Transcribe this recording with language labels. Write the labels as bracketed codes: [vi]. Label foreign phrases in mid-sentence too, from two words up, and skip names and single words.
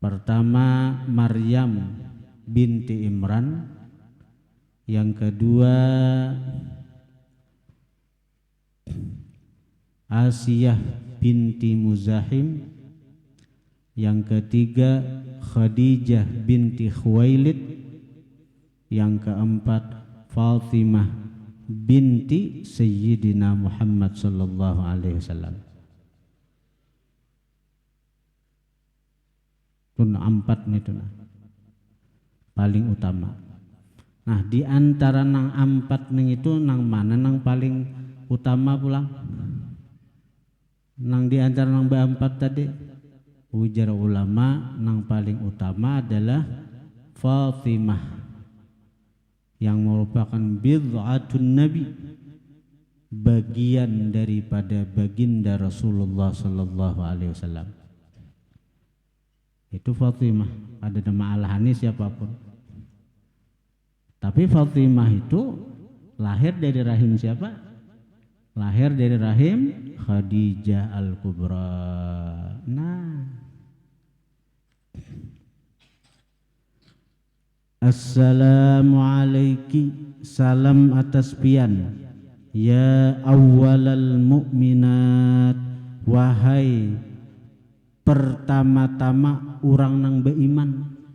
[id] Pertama Maryam binti Imran, yang kedua Asiyah binti Muzahim, yang ketiga Khadijah binti Khuwailid, yang keempat Fatimah binti Sayyidina Muhammad [ar] صلى الله عليه وسلم. [bjn] Itu empat nih tuh paling utama. Nah di antara nang empat nang itu nang mana nang paling utama pulang? Nang di antara nang empat tadi ujar ulama nang paling utama adalah Fatimah yang merupakan [ar] بضعة النبي, [bjn] bagian daripada baginda Rasulullah [ar] صلى الله عليه وسلم. [bjn] Itu Fatimah, ada nama alahannya siapapun. Tapi Fatimah itu lahir dari rahim siapa? Lahir dari rahim Khadijah Al-Kubra. Nah, Assalamualaikum, salam atas pian, [ar] يا أول المؤمنات, [bjn] wahai pertama-tama orang nang beriman.